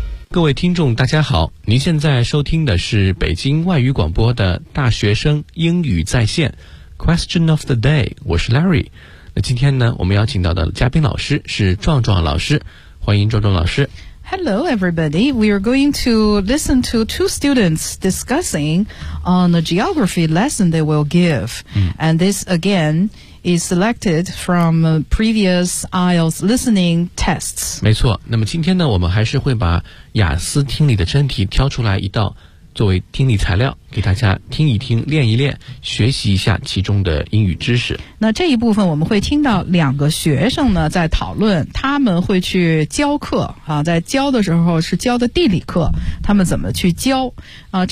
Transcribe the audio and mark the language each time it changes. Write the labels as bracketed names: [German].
[Chinese] 各位听众大家好，您现在收听的是北京外语广播的大学生英语在线 [English] Question of the day， [Chinese] 我是 Larry。那今天呢，我们邀请到的嘉宾老师是壮壮老师，欢迎壮壮老师。 [English] Hello everybody, we are going to listen to two students discussing on a geography lesson they will give、and this againis selected from previous IELTS listening tests. [Chinese] 没错，那么今天呢，我们还是会把雅思听力的真题挑出来一道作为听力材料，给大家听一听，练一练，学习一下其中的英语知识。那这一部分我们会听到两个学生呢在讨论，他们会去教课啊，在教的时候是教的地理课，他们怎么去教啊？